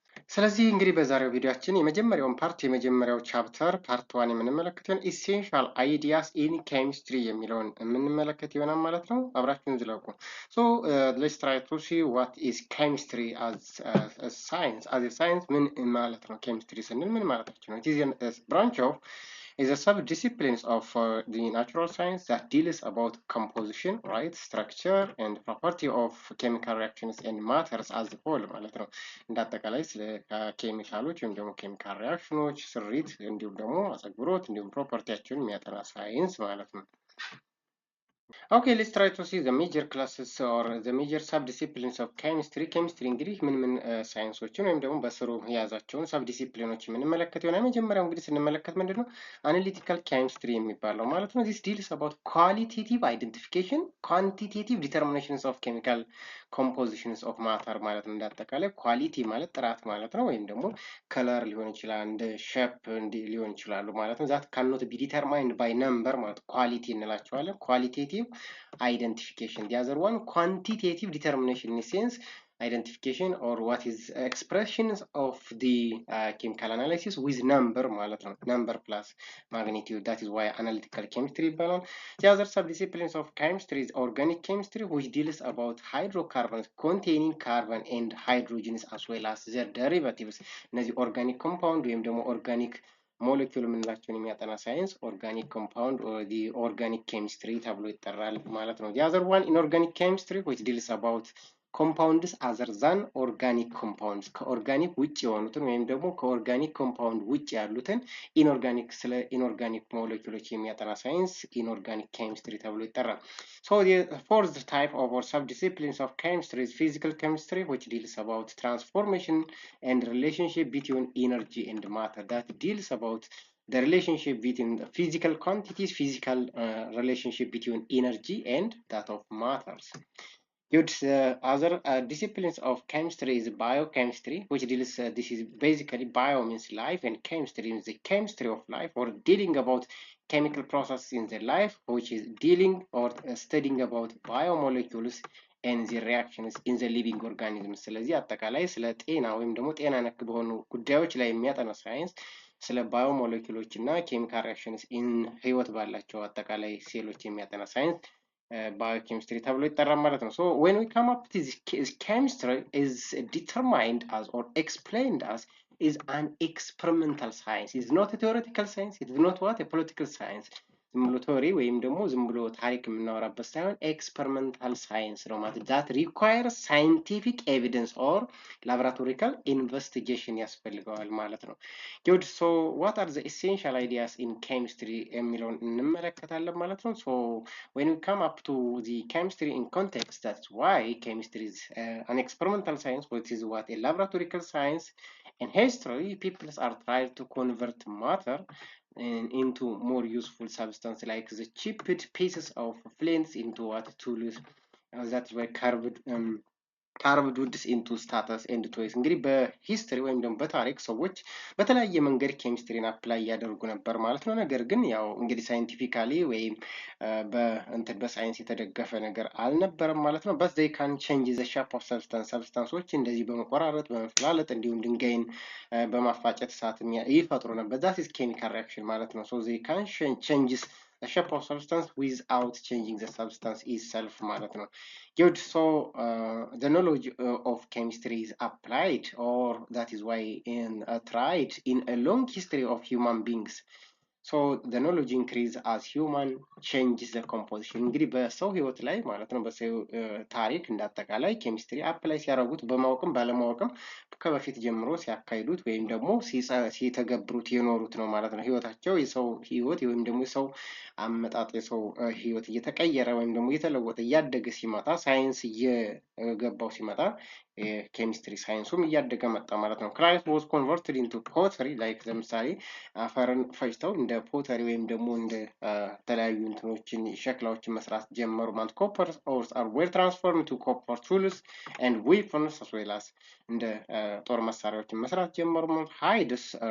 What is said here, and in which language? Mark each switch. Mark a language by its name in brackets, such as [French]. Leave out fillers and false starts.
[Amharic] ስለዚህ እንግዲህ በዛሬው ቪዲዮአችን የመጀመሪያው ቻፕተር ፓርት 1 የምንመለከተው ኢሴንሻል አይዲያስ ኢን ኬሚስትሪ የሚለውን የምንመለከት ይሆናል ማለት ነው። አብራችሁን ዝለቁ። [English] ሶ ሌትስ ትራይ ቱ ሲ ዋት ኢዝ ኬሚስትሪ አዝ ሳይንስ [Amharic] ምን ማለት ነው? ኬሚስትሪ ስንል ምን ማለታችን ነው? [English] ኢት ኢዝ ብራንች ኦፍ is a sub-disciplines of the natural science that deals about composition, right, structure and property of chemical reactions and matters as a whole [Amharic] ማለት ነው። እንዳጠቃላይ ስለ ኬሚካሎች ወይም ደግሞ ኬሚካል ሪያክሽኖች ስሪት እንዲሁም ደግሞ አጸግብሮት እንዲሁም ፕሮፐርቲያቸውን የሚያጠና ሳይንስ ማለት ነው። [English] Okay, let's try to see the major classes or the major sub-disciplines of chemistry. [Amharic] Chemistry እንግዲህ ምን ሳይንሶችን ወይም ደግሞ በስሩ የያዛቸውን ሰብዲሲፕሊኖች የምንመለከት ይሆናል። መጀመሪያው እንግዲህ ስንመለከት ምንድን ነው አናሊቲካል ኬሚስትሪ የሚባለው ማለት ነው። [English] this deals about qualitative identification, quantitative determinations of chemical compositions of matter [Amharic] ማለት ነው። እንዳጠቃላይ ኳሊቲ ማለት ጥራት ማለት ነው። ወይም ደግሞ ከለር ሊሆን ይችላል፣ እንደ ሼፕ ሊሆን ይችላሉ ማለት ነው። [English] that cannot be determined by number [Amharic] ማለት ኳሊቲ እንላቸዋለን። ኳሊቴቲቭ identification. [English] The other one, quantitative determination, in a sense, identification or what is expressions of the chemical analysis with number [Amharic] ማለት ነው። [English] number plus magnitude. That is why analytical chemistry [Amharic] ይባላል። [English] The other subdisciplines of chemistry is organic chemistry, which deals about hydrocarbons containing carbon and hydrogens as well as their derivatives. [Amharic] እነዚህ ኦርጋኒክ ኮምፓውንድ ወይም ደግሞ ኦርጋኒክ ሞለኪውል የምንላቸውን የሚያጠና ሳይንስ ኦርጋኒክ ኮምፓውንድ ኦርጋኒክ ኬሚስትሪ ተብሎ ይጠራል ማለት ነው። [English] the other one inorganic chemistry which deals about compounds other than organic compounds [Amharic] ከኦርጋኒክ ውጭ የሆኑትን ወይም ደግሞ ከኦርጋኒክ ኮምፓውንድ ውጭ ያሉትን ኢንኦርጋኒክ ስለ ኢንኦርጋኒክ ሞለኪውሎች የሚያጠና ሳይንስ ኢንኦርጋኒክ ኬሚስትሪ ተብሎ ይጠራል። [English] So the fourth type of or subdisciplines of chemistry is physical chemistry, which deals about transformation and relationship between energy and matter. That deals about the relationship between the physical quantities, physical relationship between energy and that of matters. Good. Other disciplines of chemistry is biochemistry, which deals, this is basically bio means life and chemistry means the chemistry of life or dealing about chemical processes in the life, which is dealing or studying about biomolecules and the reactions in the living organisms. [Amharic] ስለዚህ አጠቃላይ ስለ ጤና ወይም ደግሞ ጤና ነክ በሆኑ ጉዳዮች ላይ የሚያጠና ሳይንስ ስለ ባዮሞሌኩሎች እና ኬሚካል ሪአክሽንስ ኢን ህይወት ባላቸው አጠቃላይ ሴሎች የሚያጠና ሳይንስ biochemistry ተብሎ ይጠራል ማለት ነው። [English] So when we come up to this, chemistry is determined as or explained as is an experimental science. It's not a theoretical science. It's not what a political science. [Amharic] ዝም ብሎ ቴዎሪ ወይም ደግሞ ዝም ብሎ ታሪክ የምናወራበት ሳይሆን ኤክስፐሪመንታል ሳይንስ ነው ማለት [English] that requires scientific evidence or laboratorical investigation [Amharic] ያስፈልገዋል ማለት ነው። good. [English] So what are the essential ideas in chemistry [Amharic] የሚለውን እንመለከታለን ማለት ነው። [English] So when we come up to the chemistry in context, that's why chemistry is an experimental science, which is what a laboratorical science. In history, people are trying to convert matter into more useful substance, like the chipped pieces of flints into what tools that were carved woods into status and toys. [Amharic] እንግዲህ በሂስትሪ ወይም ደግሞ በታሪክ ሰዎች በተለያየ መንገድ ኬሚስትሪን አፕላይ እያደረጉ ነበር ማለት ነው። ነገር ግን ያው እንግዲህ ሳይንቲፊካሊ ወይም በሳይንስ የተደገፈ ነገር አልነበረም ማለት ነው። [English] but they can change the shape of substances [Amharic] እንደዚህ በመቆራረጥ በመፈላለጥ እንዲሁም ድንጋይን በማፋጨት እሳት ይፈጥሩ ነበር። [English] that is chemical reaction [Amharic] ማለት ነው። [English] so they can change the shape of substance without changing the substance itself [Amharic] ማለት ነው። good. [English] So the knowledge of chemistry is applied, or that is why tried in a long history of human beings. So the knowledge increase as human changes the composition. [Amharic] እንግዲህ በሰው ህይወት ላይ ማለት ነው በሰው ታሪክ እንዳጠቃላይ ኬሚስትሪ አፕላይ ሲያደርጉት በማወቅም ባለማወቅም ከበፊት ጀምሮ ሲያካሂዱት ወይም ደግሞ ሲተገብሩት የኖሩት ነው ማለት ነው። ህይወታቸው የሰው ህይወት ወይም ደግሞ የሰው አመጣጥ የሰው ህይወት እየተቀየረ ወይም ደግሞ እየተለወጠ እያደገ ሲመጣ ሳይንስ ገባው ሲመጣ ኬሚስትሪ ሳይንሱም እያደገ መጣ ማለት ነው። ክላይ [English] was converted into pottery like [Amharic] ለምሳሌ አፈርን ፈጭተው እንደ ፖተሪ ወይም ደግሞ እንደ ተለያዩ እንትኖችን ሸክላዎችን መስራት ጀመሩ ማለት [English] copper ores are well transformed to copper tools and weapons as well [Amharic] as እንደ ጦር መሳሪያዎችን መስራት ጀመሩ ማለት ሃይድስ